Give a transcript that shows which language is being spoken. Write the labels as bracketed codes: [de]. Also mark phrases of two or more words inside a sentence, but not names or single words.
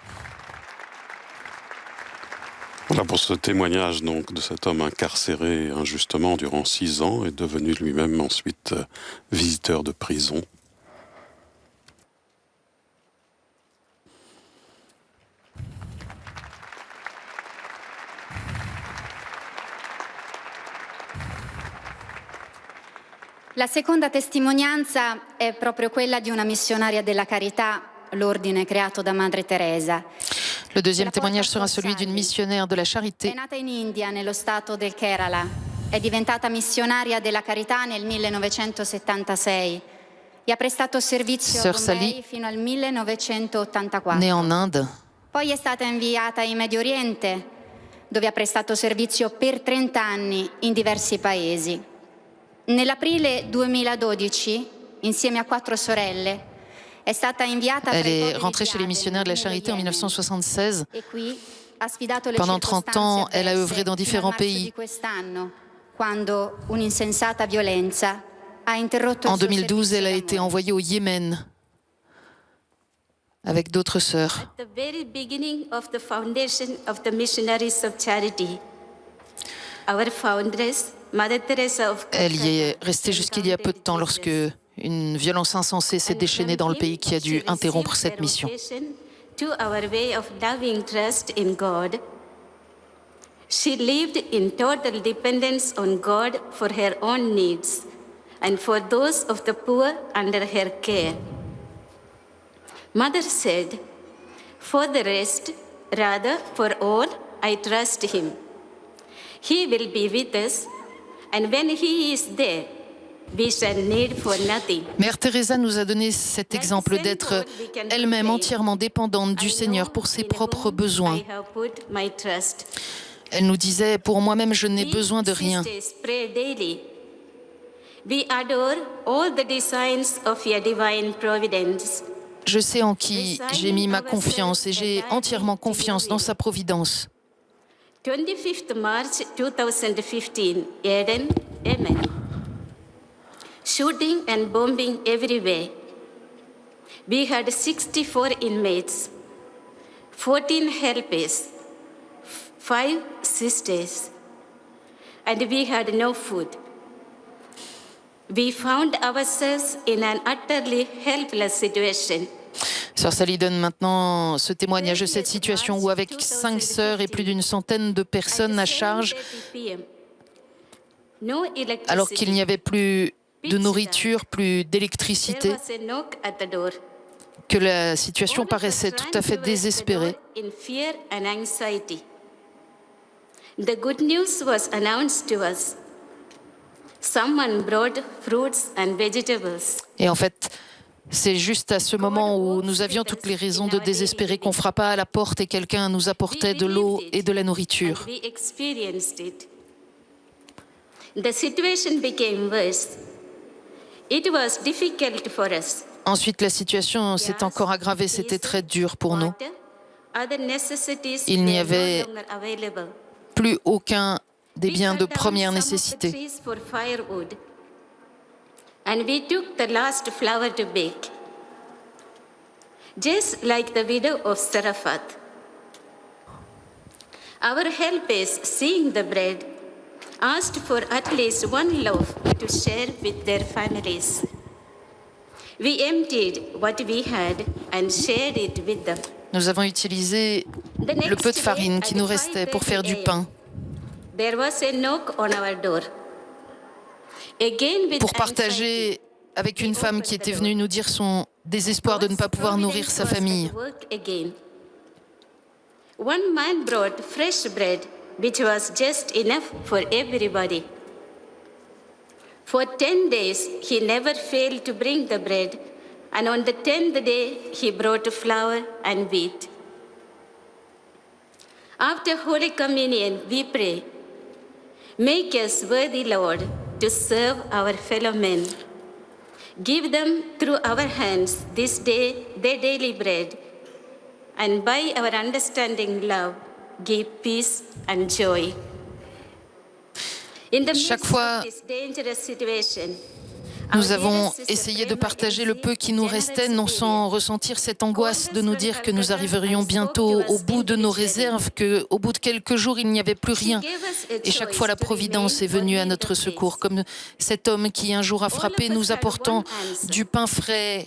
[fr] Voilà pour ce témoignage donc de cet homme incarcéré injustement durant 6 ans et devenu lui-même ensuite visiteur de prison. [it] La seconda testimonianza è proprio quella di una missionaria della carità, l'ordine creato da Madre Teresa. [fr] Le deuxième témoignage sera celui d'une missionnaire de la [it] È [fr] charité. [it] nata in India, nello stato del Kerala. È diventata missionaria della carità nel 1976 e ha prestato servizio a [fr] Sœur Sally, [it] Bombay fino al 1984. [fr] Née en Inde, [it] Poi è stata inviata in Medio Oriente, dove ha prestato servizio per 30 anni in diversi paesi. Nell'aprile 2012, insieme a 4 sorelle, è stata inviata [fr] elle [it] tra i [fr] est [it] poveri [fr] rentrée chez les Jihad missionnaires de la [it] nel [fr] charité en [it] Yemen. [fr] 1976. [it] E qui ha sfidato le [fr] Pendant 30 ans, elle a œuvré dans différents pays. [it] Di quest'anno, quando un'insensata violenza ha interrotto [fr] En [it] il suo [fr] 2012, elle a [it] servizio [fr] été [it] d'amore. [fr] envoyée au Yémen avec d'autres sœurs. [en] The very beginning of the foundation of the Missionaries of Charity, our foundress, Mother Teresa of [fr] Elle y [en] Calcutta, [fr] est restée jusqu'il y a peu de temps lorsque une violence insensée s'est déchaînée dans le pays qui a dû interrompre cette mission. [en] to our way of loving trust in God. She lived in total dependence on God for her own needs and for those of the poor under her care. Mother said, "For the rest, rather for all, I trust him. He will be with us, and when he is there, we shall need for nothing." [fr] Mère Teresa nous a donné cet exemple d'être elle-même entièrement dépendante du Seigneur pour ses propres besoins. [en] I have put my trust. [fr] Elle nous disait, pour moi-même, je n'ai besoin de rien. [en] Sisters, pray daily. We adore all the designs of your divine providence. [fr] Je sais en qui j'ai mis ma confiance et j'ai entièrement confiance dans sa providence. [en] 25th March 2015, Eden, Yemen. Shooting and bombing everywhere. We had 64 inmates, 14 helpers, 5 sisters, and we had no food. We found ourselves in an utterly helpless situation. [fr] Sœur Sally donne maintenant ce témoignage de cette situation où, avec 5 sœurs et plus d'une centaine de personnes à charge, alors qu'il n'y avait plus de nourriture, plus d'électricité, que la situation paraissait tout à fait désespérée. [en] The good news was announced to us. Someone brought fruits and vegetables. [fr] Et en fait, c'est juste à ce moment où nous avions toutes les raisons de désespérer qu'on frappa à la porte et quelqu'un nous apportait de l'eau et de la nourriture. [en] We experienced it. The situation became worse. It was difficult for us. [fr] Ensuite, la situation s'est encore aggravée, c'était très dur pour nous. Il n'y avait plus aucun des biens de première nécessité. [en] And we took the last flour to bake. Just like the widow of Zarephath. Our helpers, seeing the bread, asked for at least one loaf to share with their families. We emptied what we had and shared it with them. [fr] Nous avons utilisé le peu de farine qui nous restait pour faire du pain. [en] There was a knock on our door. Again, with [fr] pour partager avec une femme qui était venue nous dire son désespoir de ne pas pouvoir nourrir sa famille. [en] One man brought fresh bread, which was just enough for everybody. For 10 days, he never failed to bring the bread And on the 10th day, he brought flour and wheat. After Holy Communion, we pray, make us worthy, Lord, to serve our fellow men. Give them through our hands this day their daily bread, and by our understanding love, give peace and joy. In the midst of this dangerous situation, [fr] nous avons essayé de partager le peu qui nous restait, non sans ressentir cette angoisse de nous dire que nous arriverions bientôt au bout de nos réserves, qu'au bout de quelques jours, il n'y avait plus rien. Et chaque fois, la Providence est venue à notre secours, comme cet homme qui un jour a frappé, nous apportant du pain frais.